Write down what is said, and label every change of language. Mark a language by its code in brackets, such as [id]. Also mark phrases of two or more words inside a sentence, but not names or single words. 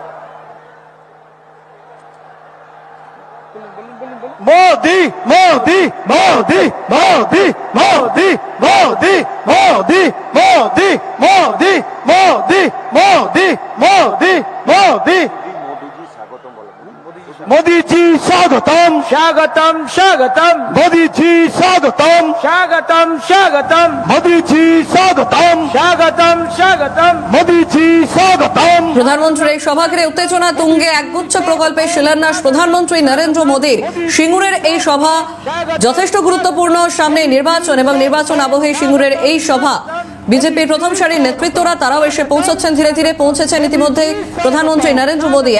[hi] मोदी मोदी मोदी मोदी मोदी मोदी मोदी मोदी मोदी मोदी मोदी मोदी मोदी मोदी जी, स्वागतम स्वागतम स्वागतम मोदी जी, स्वागतम स्वागतम स्वागतम मोदी जी, स्वागतम स्वागतम स्वागतम मोदी जी, स्वागतम। [bn] প্রধানমন্ত্রীর এই সভা ঘিরে উত্তেজনা তুঙ্গে, একগুচ্ছ প্রকল্পের শিলান্যাস প্রধানমন্ত্রী নরেন্দ্র মোদীর। সিঙ্গুরের এই সভা যথেষ্ট গুরুত্বপূর্ণ, সামনে নির্বাচন এবং নির্বাচন আবহে সিঙ্গুরের এই সভা। বিজেপির প্রথম সারির নেতৃত্বরা তারাও এসে পৌঁছচ্ছেন, ধীরে ধীরে পৌঁছেছেন ইতিমধ্যে প্রধানমন্ত্রী নরেন্দ্র মোদী।